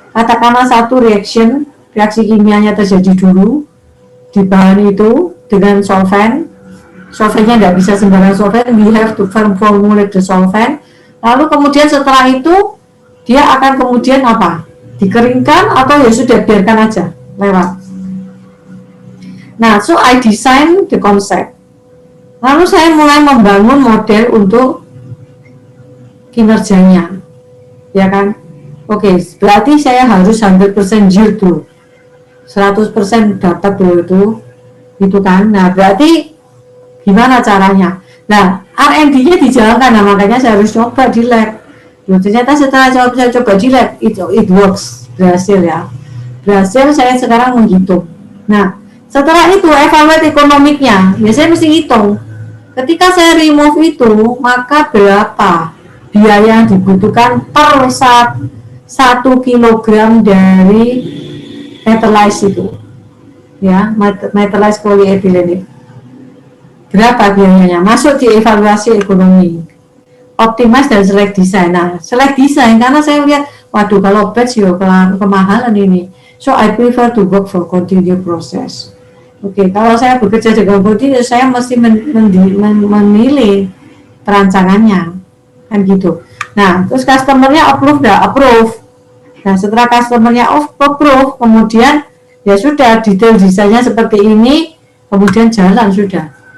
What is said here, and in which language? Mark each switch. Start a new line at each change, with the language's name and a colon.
Indonesian: Katakanlah satu reaksi kimianya terjadi dulu di bahan itu dengan solvent. Solventnya tidak bisa sembarang solvent,
English: we have to formulate the solvent.
Indonesian: Lalu kemudian setelah itu dia akan kemudian apa? Dikeringkan atau ya sudah biarkan aja lewat.
English: Nah, so I design the concept.
Indonesian: Lalu saya mulai membangun model untuk kinerjanya, ya kan? Oke, berarti saya harus 100% yield dulu, 100% dapat dulu itu kan. Nah, berarti gimana caranya? Nah, R&D-nya dijalankan, nah makanya saya harus coba di lab. Ternyata setelah saya coba di lab,
English: it works,
Indonesian: berhasil ya. Berhasil, saya sekarang menghitung. Nah, setelah itu evaluate ekonomiknya, ya saya mesti hitung. Ketika saya remove itu, maka berapa biaya yang dibutuhkan per 1 kilogram dari metallized itu, ya, metallized polyethylene. Berapa biayanya? Masuk di evaluasi ekonomi. Optimize dan select design. Nah, select design karena saya lihat, waduh kalau batch ya kemahalan ini.
English: So I prefer to work for continuous process.
Indonesian: Oke, kalau saya bekerja dengan continuous, saya mesti memilih perancangannya, kan gitu. Nah, terus customernya approve dah, approve. Nah, setelah customernya approve, kemudian ya sudah detail desainnya seperti ini, kemudian jalan sudah.